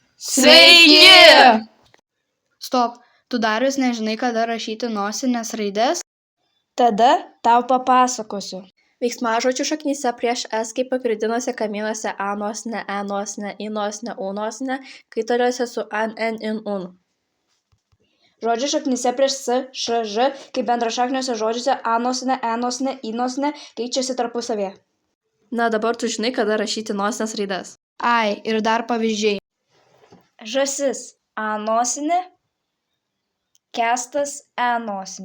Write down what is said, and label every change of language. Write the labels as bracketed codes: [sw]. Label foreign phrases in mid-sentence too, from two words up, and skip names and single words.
[lt] Sveiki! Stop, tu dar vis nežinai, kada rašyti nosinės raides? Tada tau papasakosiu. Veiksmažodžių šaknyse prieš S kaip pagrindiniuose kamienuose A nosinė, E nosinė, I nosinė, U nosinė, kaitaliuose su an, en, in, un. Žodžių šaknyse prieš S, Š, Ž kaip bendrašakniuose žodžiuose A nosinė, E nosinė, I nosinė keičiasi tarpusavėje. Na dabar tu žinai, kada rašyti nosinės raides. Ai, ir dar pavyzdžiai. Žąsis A nosinė, kęstas E nosinė.